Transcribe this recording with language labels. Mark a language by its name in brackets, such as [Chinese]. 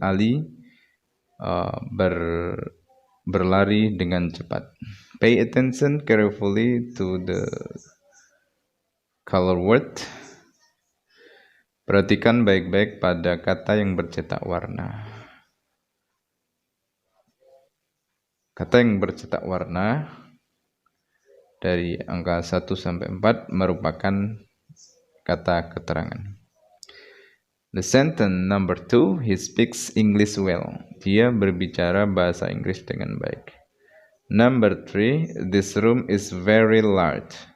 [Indonesian] Ali berlari dengan cepat. [English] Pay attention carefully to the color word. [Indonesian] Perhatikan baik-baik pada kata yang bercetak warna. Kata yang bercetak warna dari angka 1 sampai 4 merupakan kata keterangan. [English] The sentence number 2, he speaks English well. [Indonesian] Dia berbicara bahasa Inggris dengan baik. [English] Number 3, this room is very large.